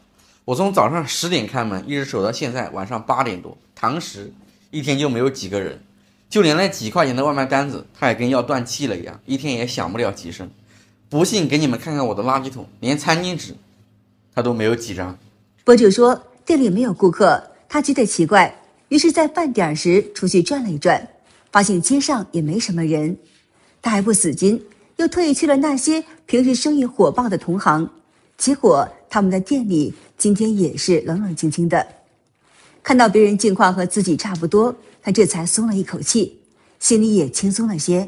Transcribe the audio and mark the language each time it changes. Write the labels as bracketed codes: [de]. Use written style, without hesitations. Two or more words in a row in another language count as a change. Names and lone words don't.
[zh] 我從早上10點開門，一直守到現在晚上8點多，堂食一天就沒有幾個人，就連那幾塊錢的外賣單子，它也跟要斷氣了一樣，一天也響不了幾聲。不信給你們看看我的垃圾桶，連餐巾紙它都沒有幾張。博主說店裡沒有顧客，他覺得奇怪，於是在飯點時出去轉了一轉，發現街上也沒什麼人。他還不死心，又特意去了那些平時生意火爆的同行，結果他們的店裡今天也是冷冷清清的。看到別人境況和自己差不多，他這才鬆了一口氣，心裡也輕鬆了些。